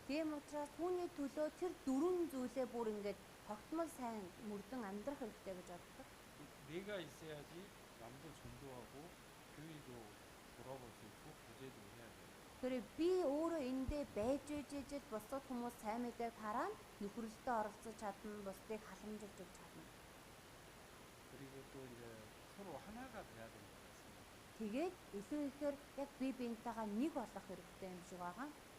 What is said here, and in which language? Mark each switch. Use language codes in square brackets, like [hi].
[mn] Тийм учраас түүний төлөө тэр 4 зүйлээ бүр ингээд тогтмол сайн мөрдөн амьдрах хэрэгтэй гэж боддог. [ko] 4가 있어야지 남도 전도하고 교회도 돌아볼 수 있고 구제도 해야 돼요. [mn] Тэгэхээр би өөрөө эндээ байж ижил бусад хүмүүс сайн мэдээ тараа нөхөрлөлтөд оролцож чадна, бусдыг халамжилж өгч чадна. [ko] 그리고 또 이제 서로 하나가 돼야 되는 것 같습니다. [mn] Тэгээд илүү ихээр яг би биентэйгээ нэг болох хэрэгтэй юм шиг байгаа.